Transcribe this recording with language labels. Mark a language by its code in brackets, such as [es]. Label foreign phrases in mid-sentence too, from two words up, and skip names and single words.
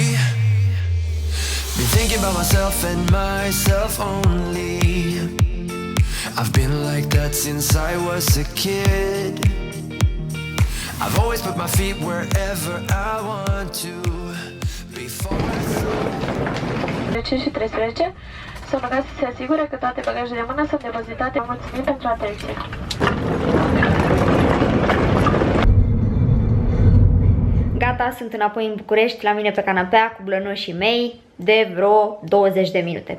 [en] Been thinking about myself and myself only. I've been like that since I was a kid. I've always put my feet wherever I want to. Before I [ro] 5 și 13, să rugați să se asigure că toate bagajele de mână sunt depozitate. Mulțumim pentru atenție. Gata, sunt înapoi în București, la mine pe canapea cu blănoșii mei de vreo 20 de minute.